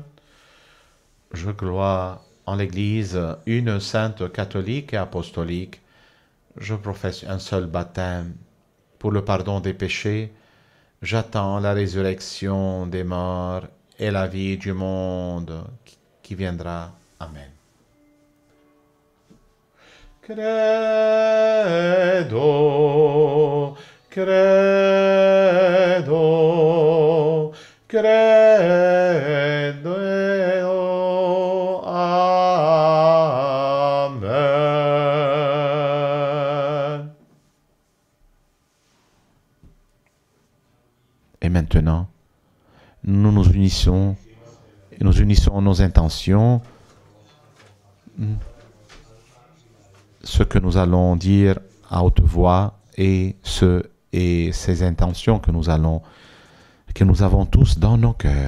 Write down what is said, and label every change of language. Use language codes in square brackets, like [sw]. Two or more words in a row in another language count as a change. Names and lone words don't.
[fr] Je crois en l'Église, une sainte catholique et apostolique. Je professe un seul baptême pour le pardon des péchés. J'attends la résurrection des morts et la vie du monde qui viendra. [la] Amen. Credo, credo, credo, amen. [fr] Et maintenant, nous unissons nos intentions, ce que nous allons dire à haute voix et ces intentions que nous avons tous dans nos cœurs.